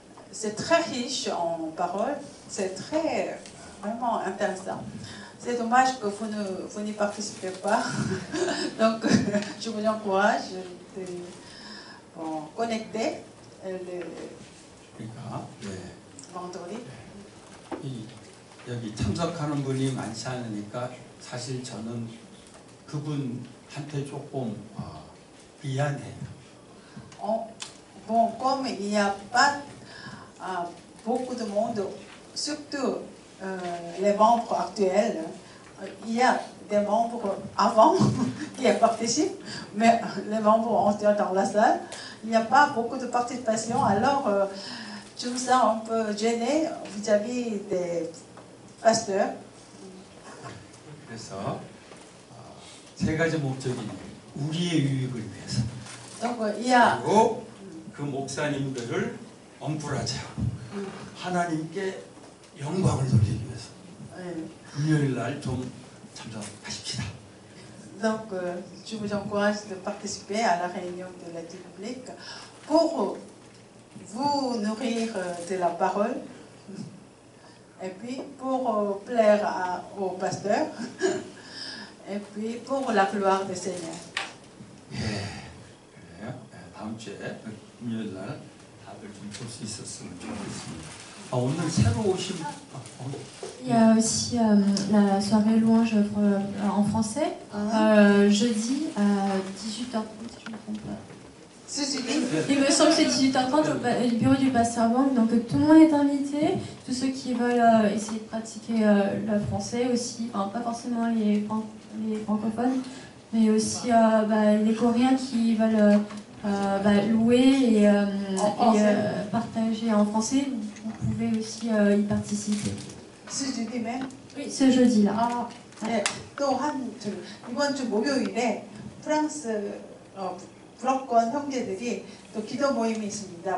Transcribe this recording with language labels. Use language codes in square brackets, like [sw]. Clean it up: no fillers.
[fr] C'est très riche en paroles, c'est vraiment intéressant. C'est dommage que vous n'y participez pas. Donc, je vous encourage de connecter le vendredi. [ko] 여기 참석하는 분이 많지 않으니까 사실 저는 그분한테 조금 미안해요. [fr] Bon, comme il n'y a pas beaucoup de monde, surtout les membres actuels, il y a des membres avant qui participent, mais les membres ont dans la salle. Il n'y a pas beaucoup de participation, alors je me sens un peu gênée vis-à-vis des pasteurs. [ko] 그래서 세 가지 목적이 우리의 유익을 위해서. [fr] Donc il y a [ko] 그리고 그 목사님들을 엄불하자. 하나님께 영광을 돌리기 위해서. 금요일 날 좀 참석하십시다. Donc, je vous encourage de participer à la réunion de l'étude biblique pour vous nourrir de la parole et puis pour plaire au pasteur et puis pour la gloire du Seigneur. 그래요. 다음 주에 금요일 날 다들 좀 볼 수 있었으면 좋겠습니다. 오늘 새로 오신 [fr] Il y a aussi la soirée louange en français, jeudi à 18h30, si je ne me trompe pas. Il me semble que c'est 18h30 au bureau du pasteur Wang, donc tout le monde est invité, tous ceux qui veulent essayer de pratiquer le français aussi, enfin, pas forcément les francophones, mais aussi les Coréens qui veulent louer et partager en français. Vous pouvez aussi y participer. Ce jeudi même? Oui, ce jeudi-là. [ko] 네, 또 이번 주 목요일에 프랑스 불어권 형제들이 또 기도 모임이 있습니다.